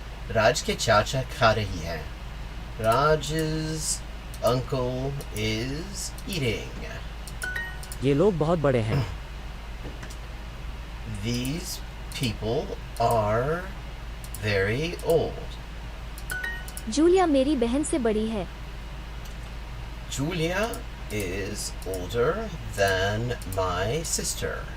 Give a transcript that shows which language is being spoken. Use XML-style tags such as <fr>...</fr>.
<hi>राज के चाचा खा रही है.</hi> <en>Raj's uncle is eating.</en> <hi>ये लोग बहुत बड़े हैं.</hi> <en>These people are very old.</en> <hi>Julia मेरी बहन से बड़ी है.</hi> <en>Julia is older than my sister.</en>